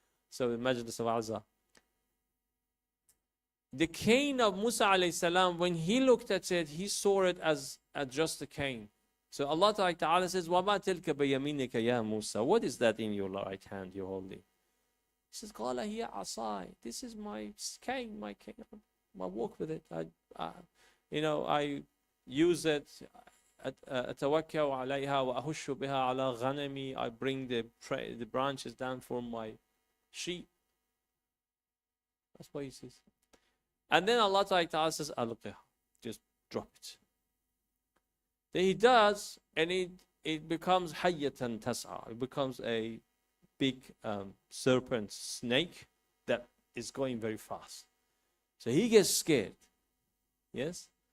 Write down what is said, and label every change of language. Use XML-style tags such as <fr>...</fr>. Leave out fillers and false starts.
<en>So the Majlis of Azza. The cane of Musa alayhi salam, when he looked at it, he saw it as just a cane. So Allah Ta'ala says,</en> <ar>وَمَا تِلْكَ بَيَمِينِكَ يَا</ar> <en>Musa. What is that in your right hand you're holding? He says,</en> <ar>قَالَ هِيَ عَصَاي.</ar> <en>This is my cane, my cane. I walk with it. I use it.</en> <ar>أتوكل عليها وأهش بها على غنمي.</ar> <en>I bring the branches down for my sheep. That's what he says. And then Allah Ta'ala says, ألقها. Just drop it. Then he does, and it becomes hayyatan tas'a. It becomes a big serpent snake that is going very fast. So he gets scared. Yes?</en>